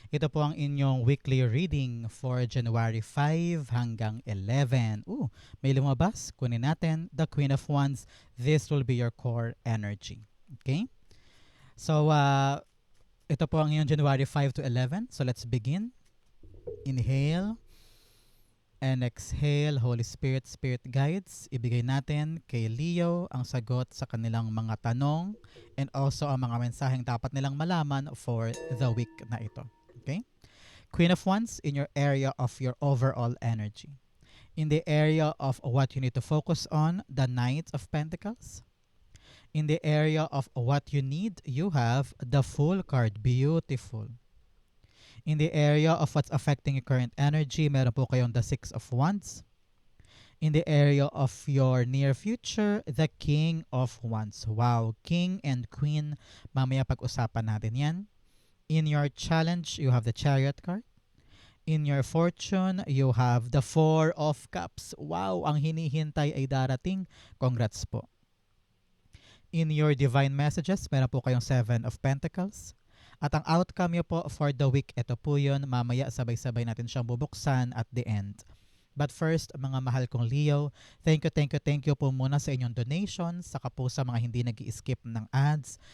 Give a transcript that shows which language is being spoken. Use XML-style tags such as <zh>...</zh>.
<tl>Ito po ang inyong weekly reading for January 5 hanggang 11. May lumabas. Kunin natin. The Queen of Wands.</tl> <en>This will be your core energy. Okay? So,</en> <tl>ito po ang inyong</tl> <en>January 5 to 11. So, let's begin. Inhale.</en> <tl>And exhale, Holy Spirit, Spirit Guides, ibigay natin kay Leo ang sagot sa kanilang mga tanong</tl> <en>and also</en> <tl>ang mga mensaheng dapat nilang malaman for the week na ito.</tl> <en>Okay? Queen of Wands, in your area of your overall energy. In the area of what you need to focus on, the Knight of Pentacles. In the area of what you need, you have the Fool card. Beautiful. In the area of what's affecting your current energy,</en> <tl>meron po kayong</tl> <en>the Six of Wands. In the area of your near future, the King of Wands.</en> <tl>Wow, King and Queen. Mamaya pag-usapan natin yan.</tl> <en>In your challenge, you have the Chariot card. In your fortune, you have the Four of Cups.</en> <tl>Wow, ang hinihintay ay darating.</tl> <en>Congrats po. In your divine messages, meron po kayong Seven of Pentacles.</en> <tl>At ang outcome nyo po for the week, ito po yun. Mamaya sabay-sabay natin siyang bubuksan</tl> <en>at the end.</en> <tl>But first, mga mahal kong Leo,</tl> <en>thank you</en> <tl>po muna sa inyong donations, saka po sa mga hindi nag-i-skip ng ads.</tl>